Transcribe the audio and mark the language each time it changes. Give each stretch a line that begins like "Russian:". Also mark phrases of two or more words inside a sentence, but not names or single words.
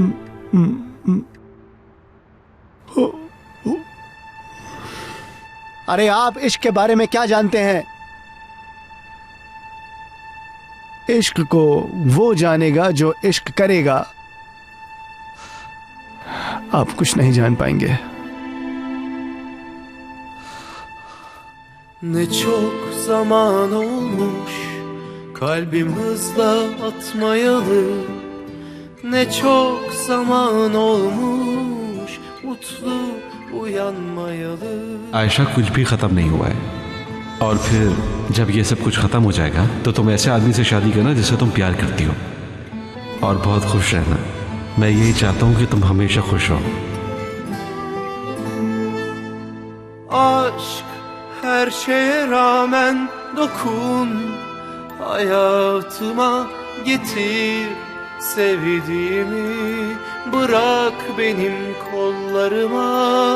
Hindi: अरे आप इश्क के बारे में क्या जानते हैं? इश्क को वो जानेगा जो इश्क करेगा। आप कुछ नहीं जान पाएंगे।
Turkish: Ne çok zaman olmuş kalbim hızla atmayalı. Ne çok zaman olmuş mutlu uyanmayalı.
Hindi: आयशा कुछ भी खत्म नहीं हुआ है, और फिर जब ये सब कुछ खत्म हो जाएगा तो तुम ऐसे आदमी से शादी करना जिससे तुम प्यार करती हो, और बहुत खुश रहना। मैं यही चाहता हूँ कि तुम हमेशा खुश रहो।
Turkish: Aşk her şeye rağmen dokun, hayatıma getir sevdiğimi, bırak benim kollarıma.